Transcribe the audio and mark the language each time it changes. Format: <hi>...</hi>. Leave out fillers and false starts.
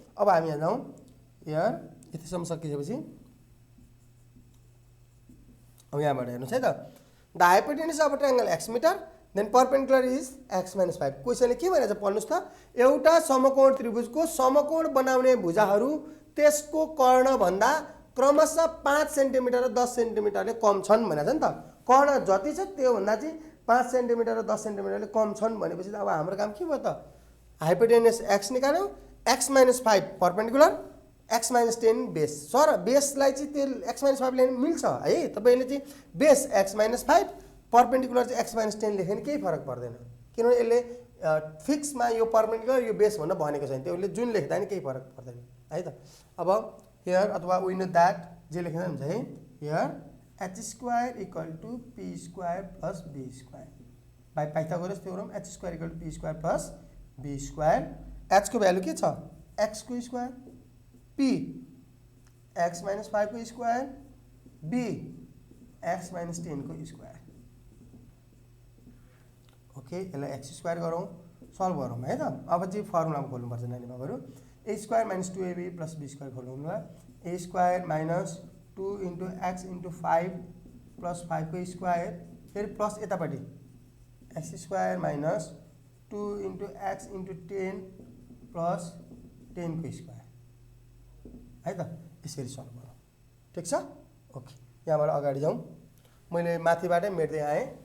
<ne>अब हामी यहाँ जाउँ, यहाँ यतिसम्म सकिसकेपछि अब यहाँबाट हेर्नुहोस् है त।</ne> <en>The hypotenuse of triangle x metre then perpendicular is x minus 5।</en> <ne>क्वेसनले के भनेछ पढ्नुहोस् त, एउटा समकोण त्रिभुजको समकोण बनाउने भुजाहरू त्यसको कर्णभन्दा क्रमशः 5 सेन्टिमिटर र 10 सेन्टिमिटरले कम छन् भनेको छ नि त। कर्ण जति छ त्योभन्दा चाहिँ 5 सेन्टिमिटर र 10 सेन्टिमिटरले कम छन् भनेपछि अब हाम्रो काम के भयो त, hypotenuse x निकाल्यौँ, x minus 5 perpendicular, x minus 10 base. Sir बेसलाई चाहिँ त्यो x माइनस 5 लेख्नु मिल्छ है, तपाईँले चाहिँ बेस x माइनस 5 पर्पेन्डिकुलर चाहिँ x माइनस 10 लेख्यो भने केही फरक पर्दैन, किनभने यसले फिक्समा यो पर्पेन्डिकुलर यो बेस भनेर भनेको छैन, त्यसले जुन लेख्दा नि केही फरक पर्दैन है त। अब हियर अथवा</ne> <en>we know that</en> <ne>जे लेख्दा हुन्छ है, here h square equal two p square plus b square by Pythagoras theorem, h square equal two p square plus b square. h को भ्यालु के छ, x को स्क्वायर, p x माइनस 5 को square, b x minus 10 को square. Okay, यसलाई x square गरौँ, solve गरौँ है त। अब चाहिँ फर्मुलामा खोल्नुपर्छ नानी बाबुहरू, a square minus 2ab plus b square खोल्नुलाई, a square minus 2 into x into 5 plus 5 को स्क्वायर, फिर प्लस यतापट्टि x square minus 2 into x into 10 plus 10 को स्क्वायर है त। यसरी सल्भ गरौँ, ठिक छ। ओके, यहाँबाट अगाडि जाउँ, मैले माथिबाटै मेट्दै आएँ।</ne>